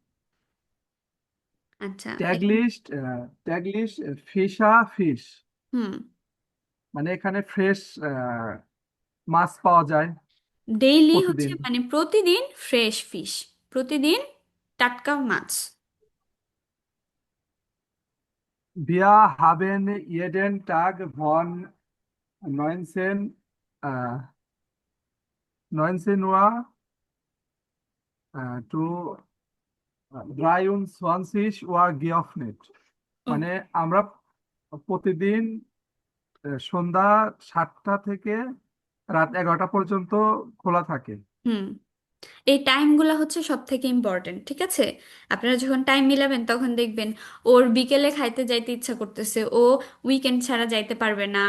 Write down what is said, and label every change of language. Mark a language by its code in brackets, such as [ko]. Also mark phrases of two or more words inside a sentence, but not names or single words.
[bn] আচ্ছা। [de] Täglich. Täglich Fisch. [bn] হুম। মানে এখানে ফ্রেশ মাছ পাওয়া যায় ডেইলি হচ্ছে প্রতিদিন। মানে প্রতিদিন [en] fresh fish, [bn] প্রতিদিন টাটকা মাছ। [de] Wir haben jeden Tag von 19 Uhr to 23 Uhr geöffnet. [bn] ও। মানে আমরা প্রতিদিন সন্ধ্যা 7টা থেকে রাত 11টা পর্যন্ত খোলা থাকে। হুম। এই টাইমগুলো হচ্ছে সব থেকে ইম্পর্টেন্ট, ঠিক আছে? আপনারা যখন টাইম মিলাবেন তখন দেখবেন ওর বিকেলে খাইতে যাইতে ইচ্ছা করতেছে, ও উইকেন্ড ছাড়া যাইতে পারবে না।